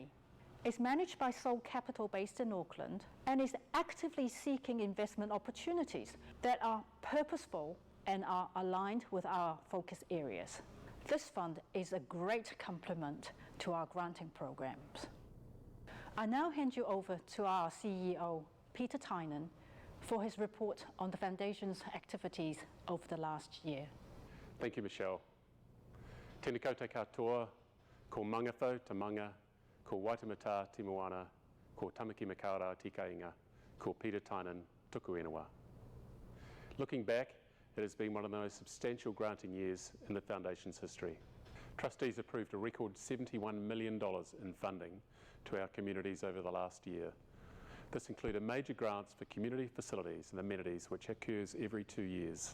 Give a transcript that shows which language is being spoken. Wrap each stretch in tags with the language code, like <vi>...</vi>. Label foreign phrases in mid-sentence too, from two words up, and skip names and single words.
<en>It's managed by Soul Capital based in Auckland and is actively seeking investment opportunities that are purposeful and are aligned with our focus areas. This fund is a great complement to our granting programs. I now hand you over to our CEO, Peter Tynan, for his report on the Foundation's activities over the last year. Thank you, Michelle.</en> <mi>Tēnā koutou katoa, ko mangawhau te manga, ko waitamata te moana, ko Tāmaki Makaurau tika inga, ko Peter Tynan tuku ingoa.</mi> <en>Looking back, it has been one of the most substantial granting years in the Foundation's history. Trustees approved a record $71 million in funding to our communities over the last year. This included major grants for community facilities and amenities, which occurs every 2 years.</en>